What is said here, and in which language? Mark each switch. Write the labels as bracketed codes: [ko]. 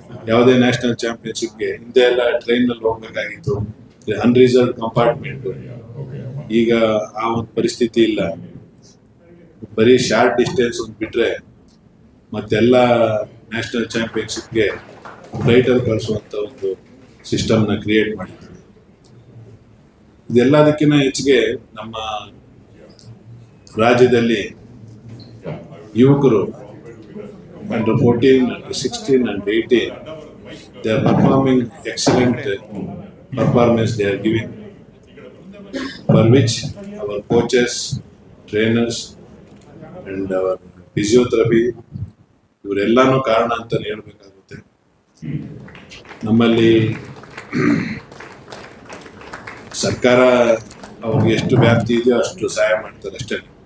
[kn] ಯಾವುದೇ ನ್ಯಾಷನಲ್ ಚಾಂಪಿಯನ್ಶಿಪ್ಗೆ ಹಿಂದೆ ಎಲ್ಲ ಟ್ರೈನ್ ನಲ್ಲಿ ಹೋಗ್ಬೇಕಾಗಿತ್ತು, ಅನ್ರಿಸರ್ವ್ಡ್ ಕಂಪಾರ್ಟ್ಮೆಂಟ್. ಈಗ ಆ ಒಂದು ಪರಿಸ್ಥಿತಿ ಇಲ್ಲ. ಬರೀ ಶಾರ್ಟ್ ಡಿಸ್ಟೆನ್ಸ್ ಒಂದು ಬಿಟ್ರೆ ಮತ್ತೆಲ್ಲ ನ್ಯಾಷನಲ್ ಚಾಂಪಿಯನ್ಶಿಪ್ಗೆ ಫ್ಲೈಟಲ್ಲಿ ಕಳಿಸುವಂಥ ಒಂದು ಸಿಸ್ಟಮ್ನ ಕ್ರಿಯೇಟ್ ಮಾಡಿದ್ದೀವಿ. ಇದೆಲ್ಲದಕ್ಕಿಂತ ಹೆಚ್ಚಿಗೆ ನಮ್ಮ ರಾಜ್ಯದಲ್ಲಿ ಯುವಕರು [en] Under-14, Under-16 and 18, they are performing excellent performance they are giving, for which our coaches, trainers and our physiotherapy [kn] ಇವರೆಲ್ಲಾನು ಕಾರಣ ಅಂತ ಹೇಳ್ಬೇಕಾಗುತ್ತೆ. ನಮ್ಮಲ್ಲಿ ಸರ್ಕಾರ ಅವ್ರಿಗೆ ಎಷ್ಟು ವ್ಯಾಪ್ತಿ ಇದೆಯೋ ಅಷ್ಟು ಸಹಾಯ ಮಾಡ್ತಾರೆ ಅಷ್ಟೇ.